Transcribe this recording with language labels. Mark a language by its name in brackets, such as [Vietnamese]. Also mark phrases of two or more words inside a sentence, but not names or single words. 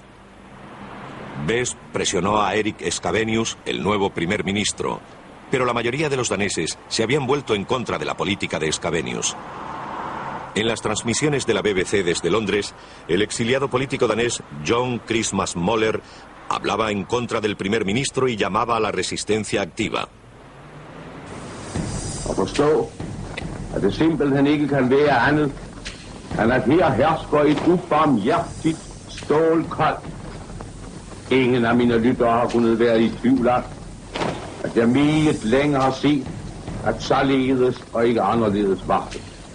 [Spanish] Best presionó a Erik Scavenius, el nuevo primer ministro, pero la mayoría de los daneses se habían vuelto en contra de la política de Scavenius. En las transmisiones de la BBC desde Londres, el exiliado político danés John Christmas Møller hablaba en contra del primer ministro y llamaba a la resistencia activa. [Danish] Han at her hersker et ubarmhjertigt stålkoldt. Ingen af mine lyttere har kunnet være i tvivl af, at jeg meget længe har set, at således og ikke anderledes var det.